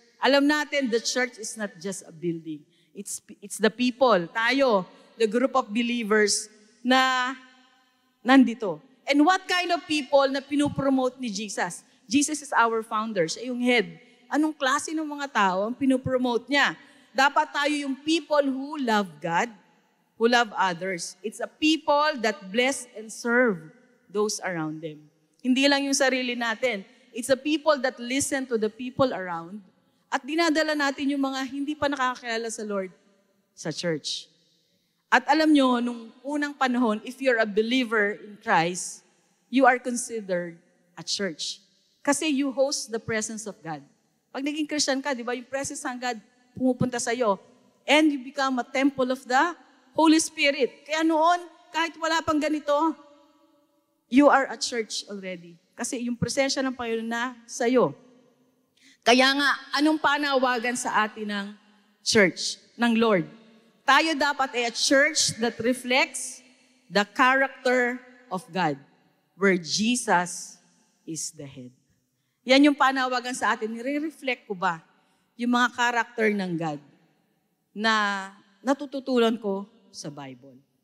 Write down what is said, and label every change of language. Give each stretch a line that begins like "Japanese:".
Filipino: Alam natin,
English: the church is not just a building. It's the people. Tayo, the group of believers
Filipino: na nandito.
English: And what kind of people
Filipino: na pinopromote ni Jesus?
English: Jesus is our founder.
Filipino: Siya yung head. Anong klase ng mga tao ang pinopromote niya? Dapat tayo yung
English: people who love God, who love others. It's a people that bless and serve those around them.
Filipino: Hindi lang yung sarili natin.
English: It's a people that listen to the people around
Filipino: at dinadala natin yung mga hindi pa nakakakilala sa Lord sa church. At alam nyo, nung unang panahon,
English: if you're a believer in Christ, you are considered a church.
Filipino: Kasi
English: you host the presence of God.
Filipino: Pag naging Christian ka, di ba, yung presence ng God pumupunta sa'yo.
English: And you become a temple of the Holy Spirit.
Filipino: Kaya noon, kahit wala pang ganito,
English: you are a church already.
Filipino: Kasi yung presensya ng Panginoon na sa'yo. Kaya nga, anong panawagan sa atin ng church, ng Lord? Tayo dapat ay
English: a church that reflects the character of God, where Jesus is the head.
Filipino: Yan yung panawagan sa atin. Nire-reflect ko ba yung mga character ng God na natututunan ko sa Bible?